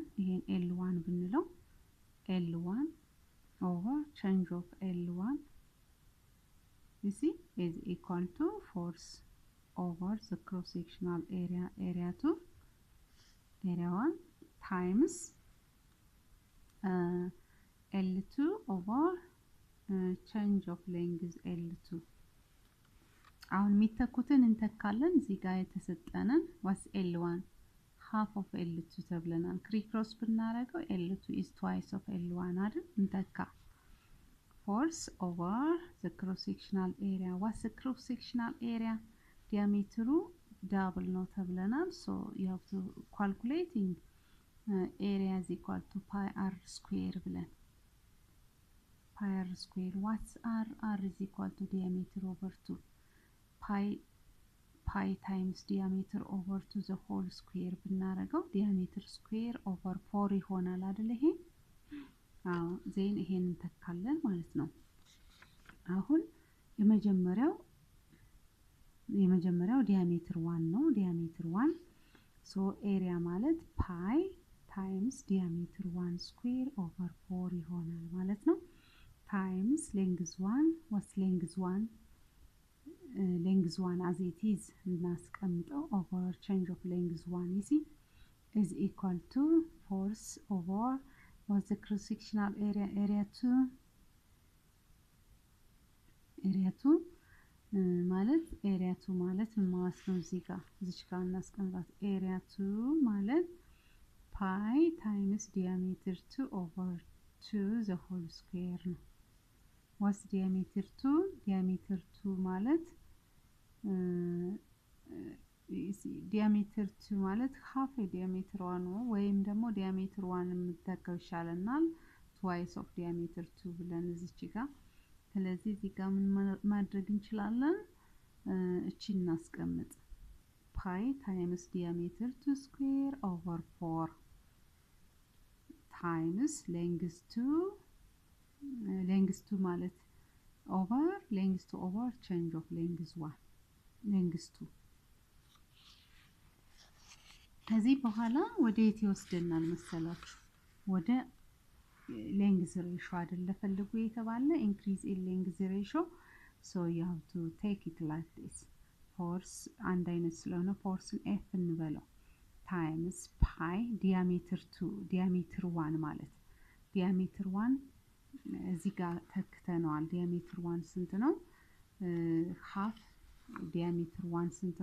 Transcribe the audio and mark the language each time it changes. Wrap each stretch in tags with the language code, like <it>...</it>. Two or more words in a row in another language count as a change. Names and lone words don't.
<en>again L1 ብንለው L1 over change of L1, you see, is equal to force over the cross-sectional area 2, area 1 times L2 over change of length L2.</en> <am>አሁን የሚተኩትን እንተካለን። እዚህ ጋር የተሰጠነን</am> <en>was L1 half of L2</en> <am>ተብለናል። ክሪክሮስ ብናረገው</am> <en>L2 is twice of L1</en> <am>አይደል?</am> <en>እንተካ force over the cross sectional area. what's the cross sectional area? diameter double</en> <am>ነው ተብለናል።</am> <en>so you have to calculating area is equal to pi r square ብለን pi r square. what's r is equal to diameter over 2. pi times diameter over 2 the whole square ብናረገው diameter square over 4</en> <am>ይሆናል አይደል? ይሄ ዜን ይሄን እንተካለን ማለት ነው። አሁን የመጀመሪያው diameter 1 ነው። diameter 1</am> <en>so area</en> <am>ማለት</am> <en>pi times diameter 1 square over 4</en> <am>ይሆናል ማለት ነው።</am> <en>times length 1 was length 1 as it is እናስቀምጠው over change of length 1 is equal to force over was the cross sectional area 2 ማለት area 2</en> <am>ማለት ምን ማለት ነው? እዚህ ጋር እናስቀምጣት area 2 ማለት</am> <en>pi times diameter 2 over 2 the whole square</en> <am>ነው።</am> <en>what's diameter 2?</en> <am>diameter 2 ማለት diameter 2 ማለት</am> <en>half diameter 1</en> <am>ነው ወይም ደግሞ diameter 1 የምትተካው ይሻለናል</am> <en>twice of diameter 2</en> <am>ብለን እዚች ጋር። ስለዚህ እዚህ ጋር ምን ማድረግ እንችላለን? እቺ እናስቀምጥ</am> <en>pi times diameter 2 square over 4 times length 2 ማለት over length 2 over change of length 1 length 2</en> <am>ከዚህ በኋላ ወደ የት ይወስደናል መሰላችሁ ወደ</am> <en>length ratio</en> <am>አይደለ ፈልጉ የተባለ</am> <en>increase in length ratio so you have to take it like this force</en> <am>አንድ አይነት ስለሆነ</am> <en>force F እንበለው times pi diameter 2 diameter 1 ማለት diameter</en> <am>1 እዚህ ጋር ተክተነዋል diameter 1 ስንት ነው half diameter 1 ስንት</am>